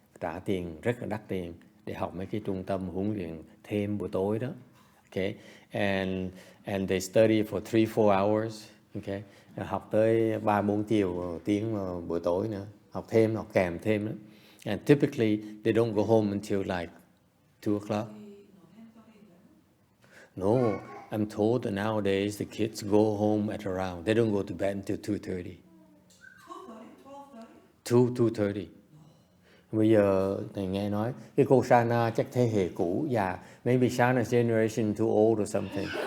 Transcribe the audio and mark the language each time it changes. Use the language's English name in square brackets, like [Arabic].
[Vietnamese] Trả tiền rất là đắt tiền để học mấy cái trung tâm huấn luyện thêm buổi tối đó. [English] Okay, and they study for 3-4 hours. [Vietnamese] Okay, học tới 3-4 tiếng buổi tối nữa, học kèm thêm đó. [English] And typically they don't go home until like 2 o'clock. No, I'm told that nowadays the kids go home at around. They don't go to bed until 2:30. 2:30. [Vietnamese] Bây giờ thầy nghe nói cái cô Sana chắc thế hệ cũ già, [English] maybe Sana's generation too old or something.